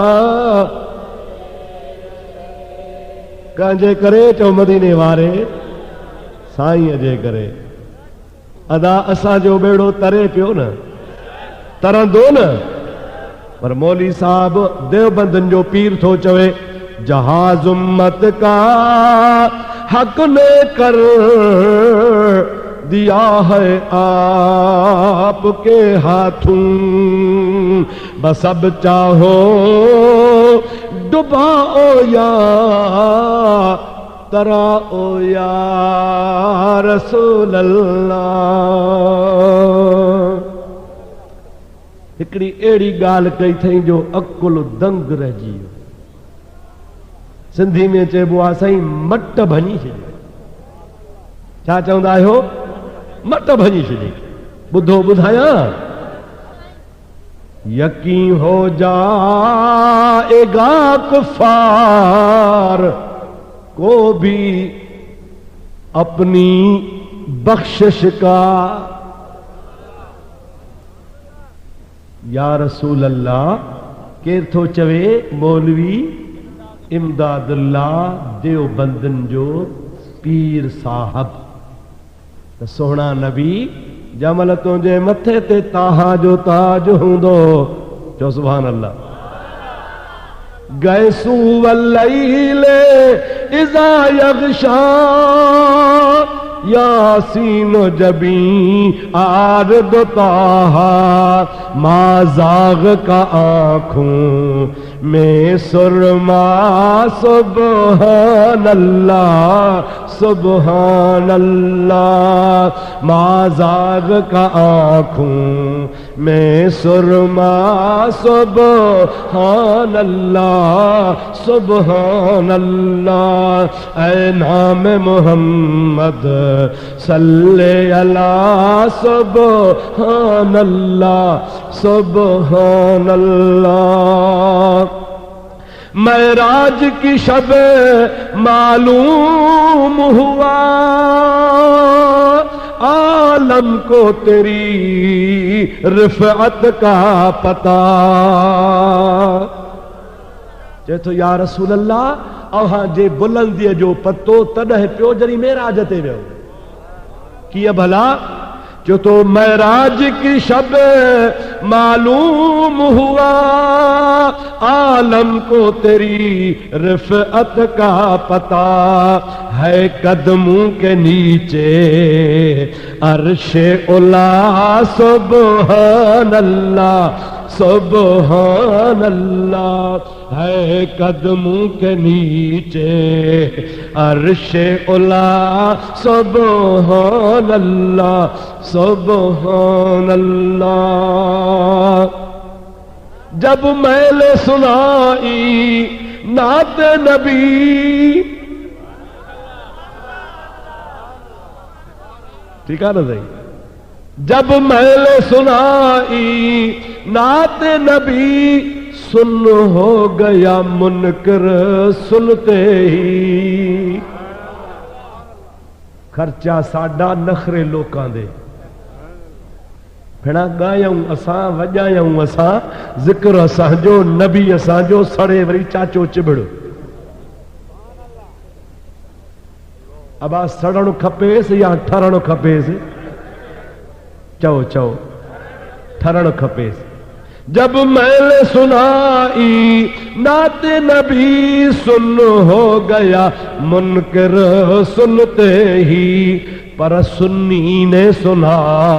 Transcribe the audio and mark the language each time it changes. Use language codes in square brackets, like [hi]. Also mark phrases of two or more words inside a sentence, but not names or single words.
[sd] कंहिंजे करे? चओ मदीने वारे साईं जे करे। अदा असांजो बेड़ो तरे पियो न, तरंदो न, पर मौली साहब देवबंदन जो पीर थो चवे, [ur] جہاز امت کا حق نے کر دیا ہے آپ کے ہاتھوں، بس اب چاہو ڈباؤ یا تراؤ [ar] يا رسول الله. [sd] हिकड़ी अहिड़ी ॻाल्हि कई थई जो अकुल दंग रहिजी वियो। सिंधी में चइबो आहे साईं मट भञी छॾी। छा चवंदा आहियो? मट भञी छॾी। ॿुधो ॿुधायां, [ur] یقین ہو جائے گا کفار کو بھی اپنی بخشش کا. [ar] يا رسول الله, [sd] केर थो चवे? मौलवी इमदादुल्ला देवबंदन जो पीर साहब। त सोहणा नबी, जमल तुंहिंजे मथे ते ताहा जो ताज हूंदो, चओ सुभान अल्लाह। [ur] गैसू [ar] والليل إذا يغشى [ur] यासीन जबी आरद ताहा, مازاغ کا آنکھوں میں سرمہ، سبحان اللہ سبحان اللہ. مازاغ کا آنکھوں میں سرمہ، سبحان اللہ سبحان اللہ. اے نام محمد صلے علی، سبحان اللہ سبحان اللہ. مہراج کی شب معلوم ہوا عالم کو تیری رفعت کا پتا. [sd] चए थो [ar] يا رسول الله, [sd] अव्हां जे बुलंदीअ जो पतो तॾहिं पियो जॾहिं मेराज ते वियो। कीअं भला? जो तो [ur] مہراج کی شب معلوم ہوا عالم کو تیری رفعت کا پتا ہے. قدموں کے نیچے عرش علا، سبحان اللہ سبحان اللہ. ہے قدموں کے نیچے عرش علا، سبحان اللہ سبحان اللہ. جب میں نے سنائی نعت نبی، ٹھیک ہے نا صحیح? جب میں نے سنائی نعت نبی، سن ہو گیا منکر سنتے ہی. [pa] کھرچا ساڈا نخرے لوکاں دے, [sd] भेणा गायूं असां, वॼायूं असां, ज़िक्र असांजो, नबी असांजो, सड़े वरी चाचो चिबड़ो। अब सड़णु खपेसि या ठरणु खपेसि? चओ चओ, ठरणु खपेसि। [ur] جب میں نے سنائی نعت نبی سن ہو گیا منکر سنتے ہی، پر سنی نے سنا